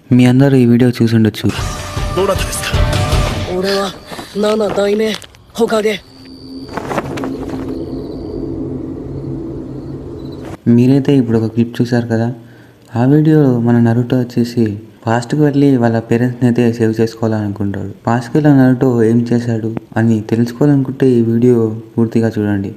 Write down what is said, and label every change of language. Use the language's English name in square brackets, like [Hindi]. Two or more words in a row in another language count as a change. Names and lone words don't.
[Telugu] మీ అందరూ ఈ వీడియో చూసి ఉండొచ్చు. [Japanese] どなたですか？俺は7代目ホカゲ。 [Telugu] మీరైతే ఇప్పుడు ఒక క్లిప్ చూశారు కదా. ఆ వీడియోలో మన నరుటో వచ్చేసి పాస్ట్కి వెళ్ళి వాళ్ళ పేరెంట్స్ని అయితే సేవ్ చేసుకోవాలనుకుంటాడు. పాస్ట్కి వెళ్ళిన నరుటో ఏం చేశాడు అని తెలుసుకోవాలనుకుంటే ఈ వీడియో పూర్తిగా చూడండి.